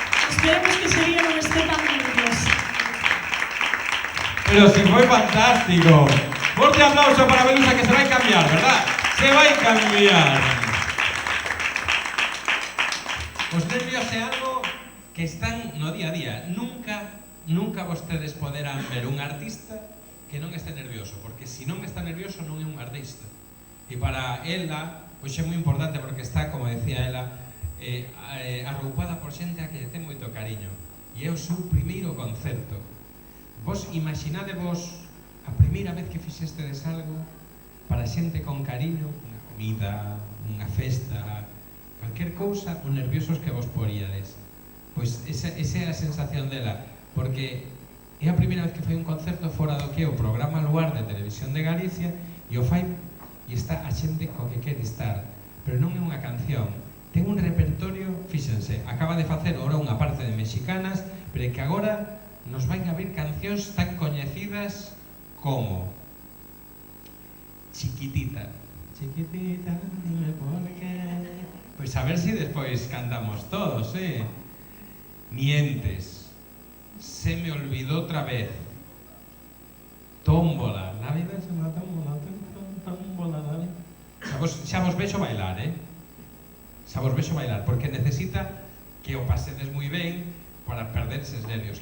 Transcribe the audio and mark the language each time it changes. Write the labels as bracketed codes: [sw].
[es] Esperemos que Sevilla non esté tan nerviosa. Pero si fue fantástico. Fuerte aplauso para Belusa, que se va a cambiar, ¿verdad? Se va a cambiar. [gl] Os nervios é algo que están no día a día. Nunca vostedes poderán ver un artista que non este nervioso, porque se non está nervioso non é un artista. E para ela, pois é moi importante porque está, como decía ela, arroupada por xente a que lle ten moito cariño. E é o seu primeiro concerto. Vos imaginadevos a primeira vez que fixestedes algo para xente con cariño, unha comida, unha festa, calquer cousa, os nerviosos que vos poríades. Pois esa é a sensación dela, porque é a primeira vez que fai un concerto fora do que é o programa Luar de Televisión de Galicia, e o fai e está a xente co que quere estar, pero non é unha canción, ten un repertorio, fíxense, acaba de facer ora unha parte de mexicanas, pero que agora nos vai a ver cancións tan coñecidas como Chiquitita, chiquitita, dime por qué. Pois a ver se despois cantamos todos, Mientes, Se me olvidó otra vez, Tómbola, la vida es una tómbola, tómbola, la vida. Xa vos vexo bailar, Xa vos vexo bailar, porque necesita que o pasedes moi ben para perder eses nervios.